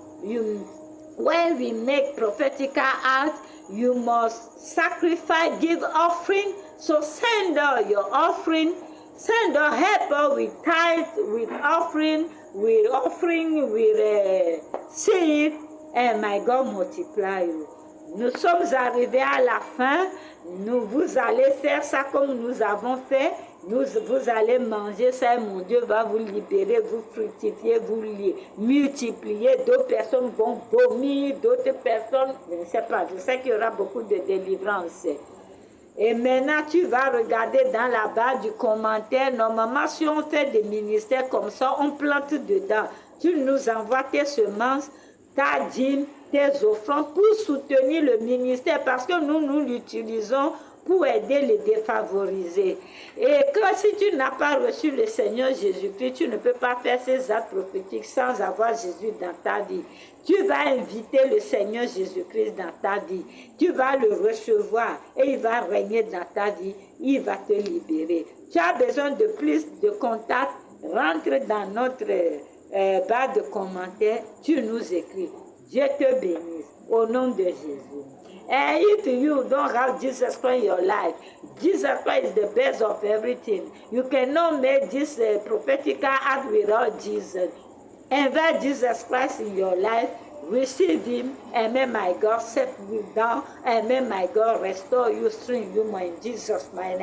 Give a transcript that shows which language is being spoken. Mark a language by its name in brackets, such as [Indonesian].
[English] When we make prophetical act, you must sacrifice, give offering. So send all your offering. Send all help with tithe, with offering, with seed, and my God multiply you. [French] Nous sommes arrivés à la fin. Vous allez faire ça comme nous avons fait. Vous allez manger ça, mon Dieu va vous libérer, vous fructifier, vous multiplier. D'autres personnes vont vomir, d'autres personnes, je ne sais pas, je sais qu'il y aura beaucoup de délivrance. Et maintenant, tu vas regarder dans la barre du commentaire. Normalement, si on fait des ministères comme ça, on plante dedans. Tu nous envoies tes semences, ta dîme, tes offrandes pour soutenir le ministère parce que nous l'utilisons pour aider les défavorisés. Et que si tu n'as pas reçu le Seigneur Jésus-Christ, tu ne peux pas faire ces actes prophétiques sans avoir Jésus dans ta vie. Tu vas inviter le Seigneur Jésus-Christ dans ta vie. Tu vas le recevoir et il va régner dans ta vie. Il va te libérer. Tu as besoin de plus de contacts. Rentre dans notre barre de commentaires. Tu nous écris. Dieu te bénisse. Au nom de Jésus. [English] And if you don't have Jesus Christ in your life, Jesus Christ is the best of everything. You cannot make this prophetic act without Jesus. Invite Jesus Christ in your life, receive Him, and may my God set you down, and may my God restore you, strengthen you in Jesus' name.